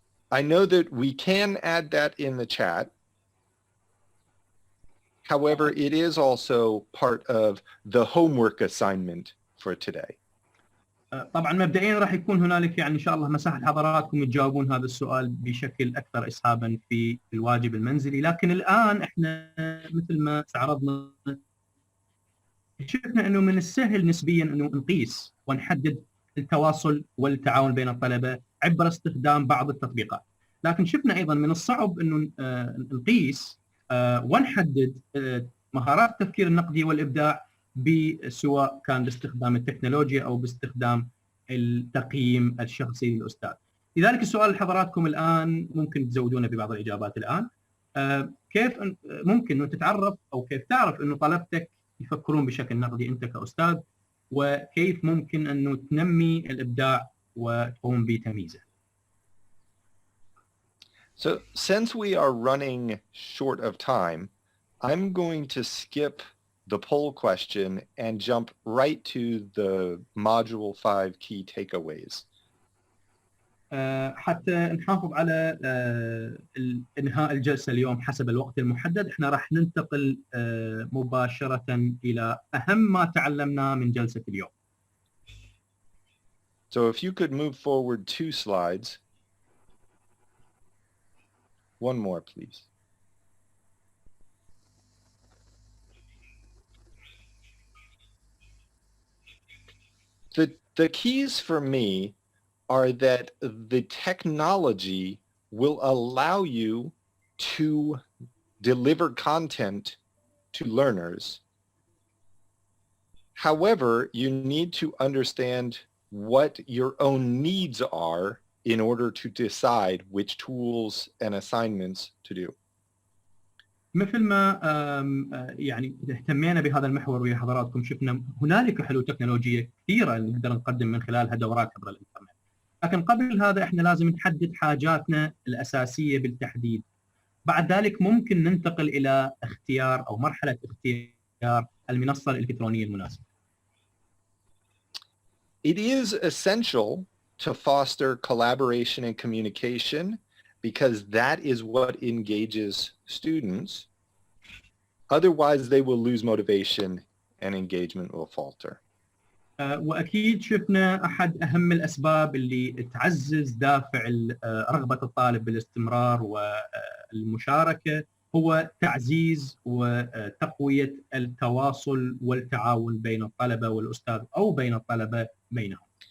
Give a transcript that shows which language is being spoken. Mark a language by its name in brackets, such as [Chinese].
[English] I know that we can add that in the chat. However, it is also part of the homework assignment for today. [Arabic] طبعا مبدئيا راح يكون هنالك يعني ان شاء الله مساحه لحضراتكم تجاوبون هذا السؤال بشكل اكثر اسهابا في الواجب المنزلي، لكن الان احنا مثل ما استعرضنا شفنا انه من السهل نسبيا انه نقيس ونحدد التواصل والتعاون بين الطلبه عبر استخدام بعض التطبيقات، لكن شفنا ايضا من الصعب انه نقيس ونحدد مهارات التفكير النقدي والابداع سواء كان باستخدام التكنولوجيا او باستخدام التقييم الشخصي للاستاذ. لذلك السؤال لحضراتكم الان ممكن تزودونا ببعض الاجابات الان، كيف ممكن انه تتعرف او كيف تعرف انه طلبتك يفكرون بشكل نقدي انت كاستاذ وكيف ممكن أنه تنمي الإبداع وتقوم بتمييزه. [English] So since we are running short of time, I'm going to skip the poll question and jump right to the module 5 key takeaways. [Arabic] حتى نحافظ على انهاء الجلسه اليوم حسب الوقت المحدد، احنا راح ننتقل مباشره الى اهم ما تعلمناه من جلسه اليوم. [English] So if you could move forward 2 slides. One more, please. The keys for me are that the technology will allow you to deliver content to learners. However, you need to understand what your own needs are in order to decide which tools and assignments to do. [Arabic] مثل ما يعني اهتمينا بهذا المحور ويا حضراتكم، شفنا هنالك حلول تكنولوجيه كثيره نقدر نقدم من خلالها دورات عبر الانترنت. لكن قبل هذا احنا لازم نحدد حاجاتنا الاساسيه بالتحديد. بعد ذلك ممكن ننتقل الى اختيار او مرحله اختيار المنصه الالكترونيه المناسبه. [English] It is essential to foster collaboration and communication because that is what engages students. Otherwise, they will lose motivation and engagement will falter. [Arabic] واكيد شفنا احد اهم الاسباب اللي تعزز دافع رغبه الطالب بالاستمرار والمشاركه هو تعزيز وتقويه التواصل والتعاون بين الطلبه والاستاذ او بين الطلبه بينهم.